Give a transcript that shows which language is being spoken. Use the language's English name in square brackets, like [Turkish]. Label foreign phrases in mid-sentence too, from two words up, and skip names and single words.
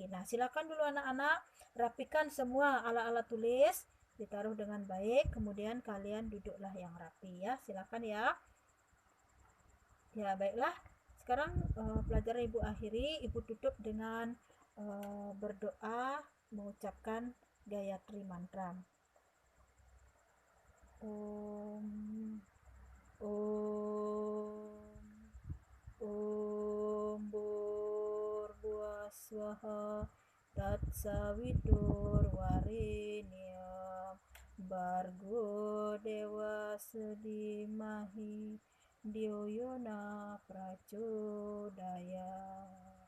[Indonesian] Silakan dulu anak-anak rapikan semua alat-alat tulis, ditaruh dengan baik, kemudian kalian duduklah yang rapi ya. Silakan ya. Ya, baiklah. Sekarang pelajaran Ibu akhiri, Ibu tutup dengan berdoa mengucapkan Gayatri Mantra. [Sanskrit] Om Om Om Bhurvaswaha Tatsaviturvarenyam Bargo Devasya Dhimahi Dhyo Yona Prachodayat.